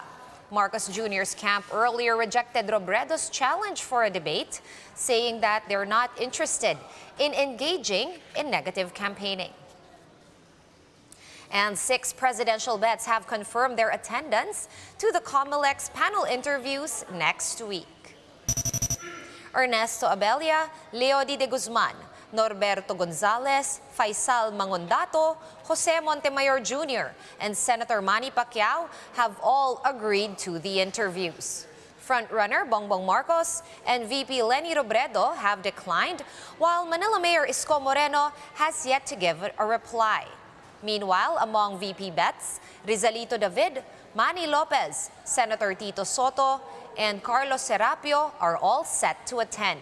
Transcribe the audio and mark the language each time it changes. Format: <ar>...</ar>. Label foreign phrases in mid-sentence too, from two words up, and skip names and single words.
<en>Marcos Jr.'s camp earlier rejected Robredo's challenge for a debate, saying that they're not interested in engaging in negative campaigning. And 6 presidential bets have confirmed their attendance to the COMELEC's panel interviews next week. Ernesto Abella, Leody de Guzman, Norberto Gonzales, Faisal Mangondato, Jose Montemayor Jr., and Senator Manny Pacquiao have all agreed to the interviews. Frontrunner Bongbong Marcos and VP Leni Robredo have declined, while Manila Mayor Isko Moreno has yet to give a reply. Meanwhile, among VP bets, Rizalito David, Manny Lopez, Senator Tito Soto, and Carlos Serapio are all set to attend.</en>